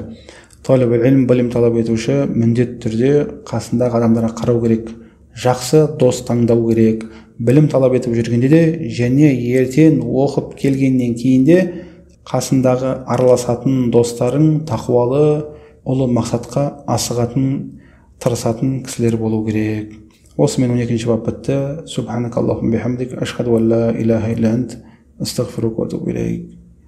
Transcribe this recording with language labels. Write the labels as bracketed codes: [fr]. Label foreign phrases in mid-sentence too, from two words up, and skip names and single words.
[ar] طالب العلم, [kk] білім талап етуші міндетті түрде қасындағы адамдарға қарау керек, жақсы дос таңдау керек. Білім талап етіп жүргенде де және ертең оқып келгеннен кейін де қасындағы араласатын достарың тақуалы, ұлы мақсатқа асығатын, тырысатын кісілер болу керек. Осымен 12-ші бап бітті. [ar] سبحانك اللهم وبحمدك أشهد أن لا إله إلا أنت أستغفرك وأتوب إليك.